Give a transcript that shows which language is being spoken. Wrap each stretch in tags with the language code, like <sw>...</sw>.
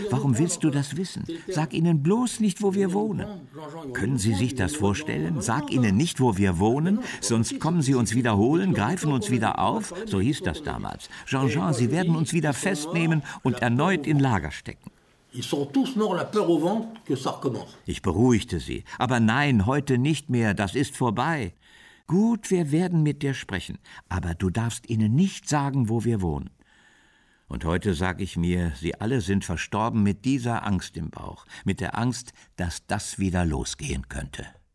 <de>Warum willst du das wissen? Sag ihnen bloß nicht, wo wir wohnen. Können Sie sich das vorstellen? Sag ihnen nicht, wo wir wohnen, sonst kommen sie uns wiederholen, greifen uns wieder auf. So hieß das damals. Jean-Jean, sie werden uns wieder festnehmen und erneut in Lager stecken.</de> <fr>Ils sont tous morts, la peur au ventre, que ça recommence.</fr> <de>Ich beruhigte sie. Aber nein, heute nicht mehr, das ist vorbei. Gut, wir werden mit dir sprechen, aber du darfst ihnen nicht sagen, wo wir wohnen. Und heute sage ich mir, sie alle sind verstorben mit dieser Angst im Bauch, mit der Angst, dass das wieder losgehen könnte.</de>